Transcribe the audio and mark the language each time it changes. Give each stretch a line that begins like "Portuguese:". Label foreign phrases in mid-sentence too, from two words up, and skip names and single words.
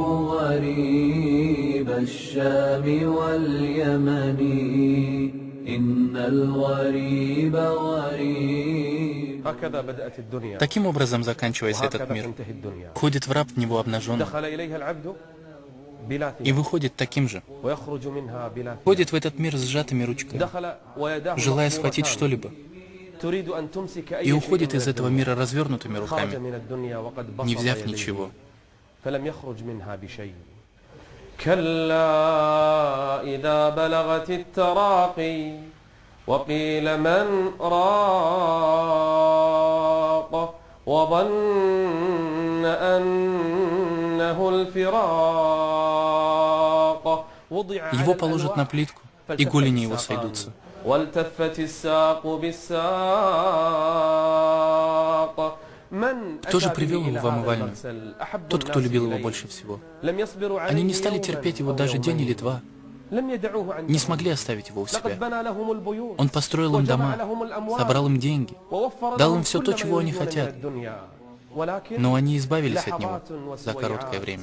Arabic: غريب الشام واليمن إن الغريب غريب. هكذا بدأت الدنيا.
Russian: Таким образом заканчивается этот мир. Входит в раб в него обнаженным
Arabic: دخل إليها العبد بلا
Russian: и
Arabic: ثياب
Russian: выходит таким же.
Arabic: ويخرج منها بلا ثياب.
Russian: Входит в этот мир с сжатыми ручками,
Arabic: دخل ويداه
Russian: желая схватить
Arabic: مقبورتان.
Russian: что-либо,
Arabic: تريد أن تمسك أي
Russian: и
Arabic: شيء
Russian: уходит
Arabic: من
Russian: из этого
Arabic: الدنيا.
Russian: мира развернутыми
Arabic: خرج
Russian: руками,
Arabic: من الدنيا وقد
Russian: не
Arabic: بسط
Russian: взяв
Arabic: يديه
Russian: ничего.
Arabic: فلم يخرج منها بشيء. كلا إذا بلغت التراقي وقيل من راق وظن أنه الفراق وضع
Russian: Его
Arabic: على
Russian: положат на
Arabic: الألواح
Russian: плитку, и голени его сойдутся.
Arabic: والتفت الساق بالساق.
Russian: Кто же привел его в омывальную? Тот, кто любил его больше всего. Они не стали терпеть его даже день или два, не смогли оставить его у себя. Он построил им дома, собрал им деньги, дал им все то, чего они хотят, но они избавились от него за короткое время.